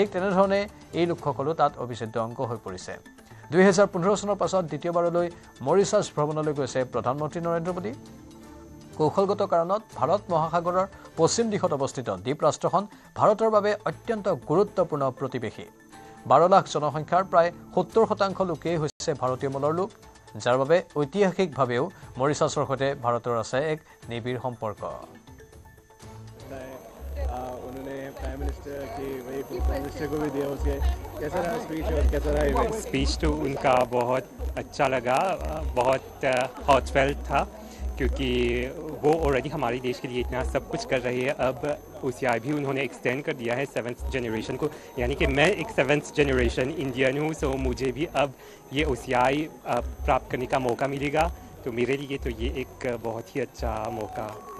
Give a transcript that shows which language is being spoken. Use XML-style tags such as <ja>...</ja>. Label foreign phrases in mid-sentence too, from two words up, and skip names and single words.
<as>তেনেধৰণে এই লোকসকলো তাত অবিচ্ছেদ্য অংগ হৈ পৰিছে 2015 চনৰ পাছত দ্বিতীয়বাৰলৈ মৰিছাছ ভ্ৰমণলৈ গৈছে প্ৰধানমন্ত্ৰী নৰেন্দ্ৰ মোদী কৌশলগত কাৰণত ভাৰত মহাসাগৰৰ পশ্চিম দিশত অৱস্থিত দ্বীপ ৰাষ্ট্ৰখন ভাৰতৰ বাবে অত্যন্ত গুৰুত্বপূৰ্ণ প্ৰতিবেশী 12 লাখ জনসংখ্যাৰ প্ৰায় 70% লোকেই হৈছে ভাৰতীয় মূলৰ লোক যাৰ বাবে ঐতিহাসিকভাৱেও মৰিছাছৰ সৈতে ভাৰতৰ আছে এক নিবিড় সম্পৰ্ক</as> <hi>उन्होंने</hi> <en>prime minister</en> <hi>की वही</hi> <en>prime minister</en> <hi>को भी दिया उसके कैसा रहा स्पीच और कैसा रहा इवेंट स्पीच तो उनका बहुत अच्छा लगा बहुत हॉटफेल्ट था क्योंकि वो ऑलरेडी हमारे देश के लिए इतना सब कुछ कर रही है अब OCI भी उन्होंने एक्सटेंड कर दिया है</hi> <en>7th generation</en> <hi>को यानी कि मैं एक</hi> <en>7th generation Indian</en> <hi>हूँ सो मुझे भी अब ये OCI प्राप्त करने का मौका मिलेगा तो मेरे लिए तो ये एक बहुत ही अच्छा मौका है</hi>